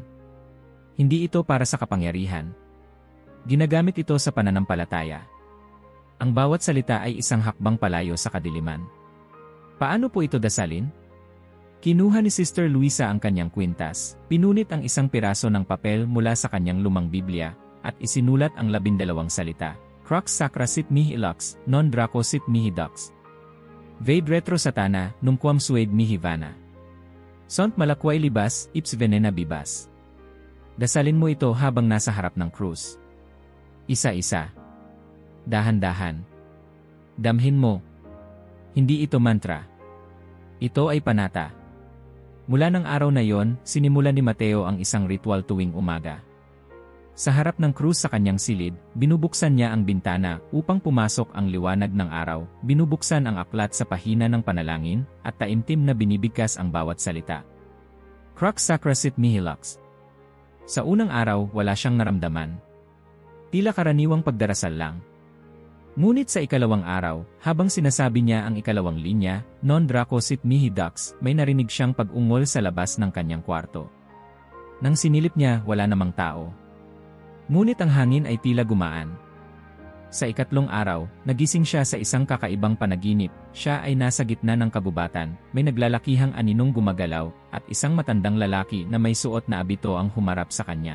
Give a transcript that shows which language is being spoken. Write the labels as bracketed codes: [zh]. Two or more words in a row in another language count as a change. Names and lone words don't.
[tl] Hindi ito para sa kapangyarihan. Ginagamit ito sa pananampalataya. Ang bawat salita ay isang hakbang palayo sa kadiliman. Paano po ito dasalin? Kinuha ni Sister Luisa ang kanyang kwintas, pinunit ang isang piraso ng papel mula sa kanyang lumang Biblia, at isinulat ang 12 salita. [la] Crux sacra sit mihi lux, non draco sit mihi dux. Vade retro satana, numquam suade mihi vana. Sont malakway libas, ips venena bibas. [tl] Dasalin mo ito habang nasa harap ng krus. Isa-isa. Dahan-dahan. Damhin mo. Hindi ito mantra. Ito ay panata. Mula ng araw na yon, sinimulan ni Mateo ang isang ritual tuwing umaga. Sa harap ng krus sa kanyang silid, binubuksan niya ang bintana upang pumasok ang liwanag ng araw, binubuksan ang aklat sa pahina ng panalangin, at taimtim na binibigkas ang bawat salita. [la] Crux sacra sit mihi lux. [tl] Sa unang araw, wala siyang naramdaman. Tila karaniwang pagdarasal lang. Ngunit sa ikalawang araw, habang sinasabi niya ang ikalawang linya, [la] non draco sit mihi dux, [tl] may narinig siyang pag-ungol sa labas ng kanyang kwarto. Nang sinilip niya, wala namang tao. Ngunit ang hangin ay tila gumaan. Sa ikatlong araw, nagising siya sa isang kakaibang panaginip. Siya ay nasa gitna ng kagubatan, may naglalakihang aninong gumagalaw, at isang matandang lalaki na may suot na abito ang humarap sa kanya.